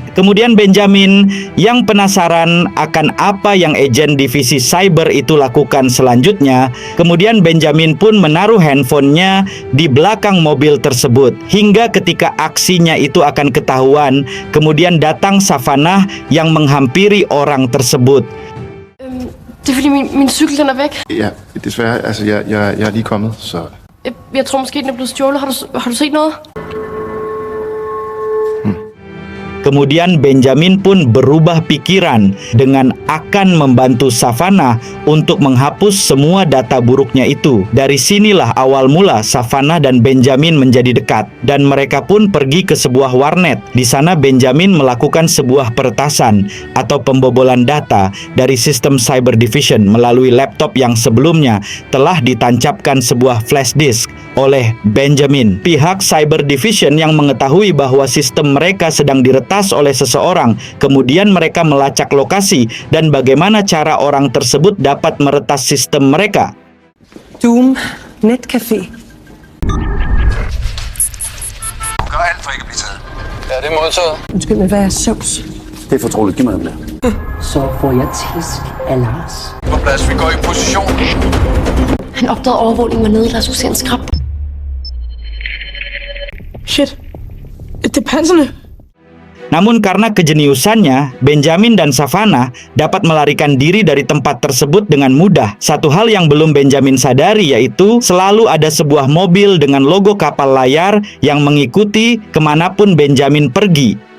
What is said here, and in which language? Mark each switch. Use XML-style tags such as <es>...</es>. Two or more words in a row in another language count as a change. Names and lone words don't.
<id>Kemudian Benjamin yang penasaran akan apa yang agen divisi cyber itu lakukan selanjutnya, kemudian Benjamin pun menaruh handphonenya di belakang mobil tersebut hingga ketika aksinya itu akan ketahuan, kemudian datang Savannah yang menghampiri orang tersebut.</id> <da>Det er fordi min cykel den er væk. Ja, desværre. Altså, jeg er lige kommet, så... Jeg tror måske den er blevet stjålet. Har du set noget?</da> <id>Kemudian Benjamin pun berubah pikiran dengan akan membantu Savannah untuk menghapus semua data buruknya itu. Dari sinilah awal mula Savannah dan Benjamin menjadi dekat, dan mereka pun pergi ke sebuah warnet. Di sana Benjamin melakukan sebuah peretasan atau pembobolan data dari sistem Cyber Division melalui laptop yang sebelumnya telah ditancapkan sebuah</id> <en>flash disk</en> <id>oleh Benjamin. Pihak Cyber Division yang mengetahui bahwa sistem mereka sedang diretas oleh seseorang, kemudian mereka melacak lokasi dan bagaimana cara orang tersebut dapat meretas sistem mereka.</id> <da>Doom Netcafé. Gør alt for ikke at blive taget. Ja, det er modtaget. Undskyld, men hvad er Zeus? Det er fortroligt. Giv mig den der. Så får jeg tisk af Lars. På plads, vi går i position. Han opdagede overvågning var nede, der skulle se en skrab. Shit. Det er panserne.</da> <id>Namun karena kejeniusannya, Benjamin dan Savannah dapat melarikan diri dari tempat tersebut dengan mudah. Satu hal yang belum Benjamin sadari yaitu selalu ada sebuah mobil dengan logo kapal layar yang mengikuti kemanapun Benjamin pergi.</id>